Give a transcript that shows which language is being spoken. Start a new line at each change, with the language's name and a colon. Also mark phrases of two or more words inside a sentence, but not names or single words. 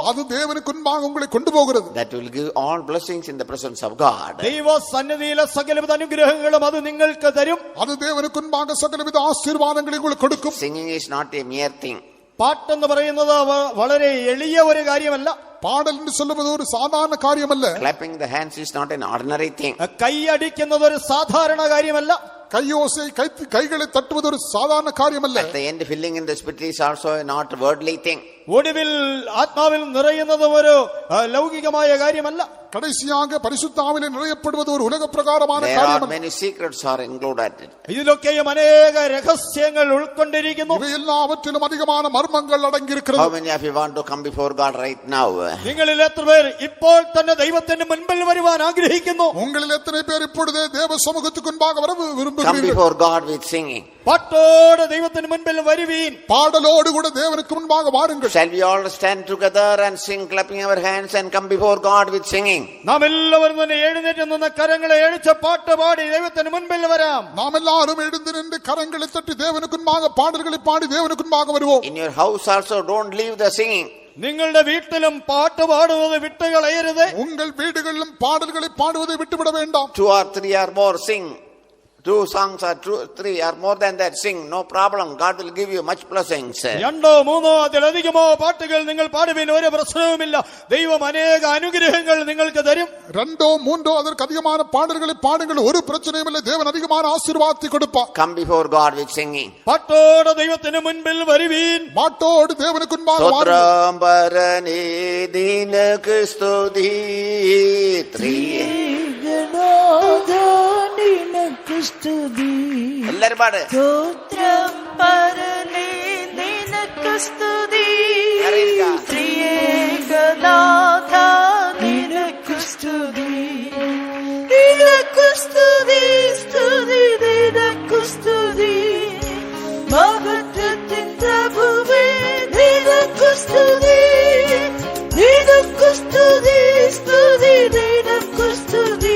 Tamil: அது தேவனுக்கு முன்பாக உங்களை கொண்டு போகிறது.
English: That will give all blessings in the presence of God.
Malayalam: ദൈവ സന്നിധിയിലെ സകലവിധ അനുഗ്രഹങ്ങളും അത് നിങ്ങൾക്ക് തരും.
Tamil: அது தேவனுக்கு முன்பாக சகலவித ஆசீர்வாதங்களை உங்களுக்கு கொடுக்கும்.
English: Singing is not a mere thing.
Malayalam: പാട്ടെന്ന് പറയുന്നത് വളരെ എളിയ ഒരു കാര്യമല്ല.
Tamil: பாடல் என்று சொல்லுவது ஒரு சாதாரண காரியமல்ல.
English: Clapping the hands is not an ordinary thing.
Malayalam: കൈയടിക്കുന്നത് ഒരു സാധാരണ കാര്യമല്ല.
Tamil: கையோசை கைகளை தட்டுவது ஒரு சாதாரண காரியமல்ல.
English: At the end, filling in the spirit is also not a worldly thing.
Malayalam: ഒടുവിൽ ആത്മാവിൽ നിറയുന്നത് ഒരു ലൗകികമായ കാര്യമല്ല.
Tamil: கடைசியாக பரிசுத்தாவிலே நிறையப்படுவது ஒரு உலக பிரகாரமான
English: There are
Tamil: காரியம்.
English: many secrets are included.
Malayalam: ഇതിലൊക്കെയും അനേക രഹസ്യങ്ങൾ ഉൾക്കൊണ്ടിരിക്കുന്നു.
Tamil: இவை எல்லாவற்றிலும் அதிகமான மர்மங்கள் அடங்கி இருக்கிறது.
English: How many of you want to come before God right now?
Malayalam: നിങ്ങളിൽ എത്ര പേർ ഇപ്പോൾ തന്നെ ദൈവത്തിന്റെ മുൻപിൽ വരുവാൻ ആഗ്രഹിക്കുന്നു?
Tamil: உங்களில் எத்தனை பேர் இப்பொழுதே தேவ சமூகத்துக்கு முன்பாக வர
English: Come
Tamil: விரும்புகிறீர்கள்?
English: before God with singing.
Malayalam: പാട്ടോടെ ദൈവത്തിന് മുൻപിൽ വരുവീൻ.
Tamil: பாடலோடு கூட தேவனுக்கு முன்பாக வாருங்கள்.
English: Shall we all stand together and sing, clapping our hands and come before God with singing?
Malayalam: നാം എല്ലാവരും തന്നെ എഴുന്നേറ്റ് നിന്ന് കരങ്ങളെ എഴിച്ച് പാട്ട് പാടി ദൈവത്തിന് മുൻപിൽ വരാം.
Tamil: நாம் எல்லாரும் எழுந்து நின்று கரங்களை தட்டி தேவனுக்கு முன்பாக பாடல்களை பாடி தேவனுக்கு முன்பாக வருவோம்.
English: In your house also, don't leave the singing.
Malayalam: നിങ്ങളുടെ വീട്ടിലും പാട്ട് പാടുന്നത് വിട്ടുകളയരുത്.
Tamil: உங்கள் வீடுகளிலும் பாடல்களை பாடுவதை விட்டுவிட வேண்டாம்.
English: 2 or 3 or more sing. 2 songs or 2, 3 or more than that sing. No problem. God will give you much blessings.
Malayalam: 2 3 അതിലധികമോ പാട്ടുകൾ നിങ്ങൾ പാടുവിൻ, ഒരു പ്രശ്നവുമില്ല. ദൈവം അനേക അനുഗ്രഹങ്ങൾ നിങ്ങൾക്ക് തരും.
Tamil: 2 3 அதற்கு அதிகமான பாடல்களை பாடுங்கள், ஒரு பிரச்சனையும் இல்லை. தேவன் அதிகமான ஆசீர்வாதத்தை கொடுப்பார்.
English: Come before God with singing.
Malayalam: പാട്ടോടെ ദൈവത്തിന് മുൻപിൽ വരുവീൻ.
Tamil: பாட்டோடு தேவனுக்கு முன்பாக வாருங்கள்.
Malayalam: സ്തോത്രം പരനേ നിനക്കു സ്തുതി എല്ലാരും പാട്. സ്തോത്രം പരനേ നിനക്കു സ്തുതി, ത്രിയേകനാഥ നിനക്കു സ്തുതി, നിനക്കു സ്തുതി, സ്തുതി നിനക്കു സ്തുതി, മഹത്വത്തിൻ പ്രഭുവേ നിനക്കു സ്തുതി, നിനക്കു സ്തുതി, സ്തുതി നിനക്കു സ്തുതി.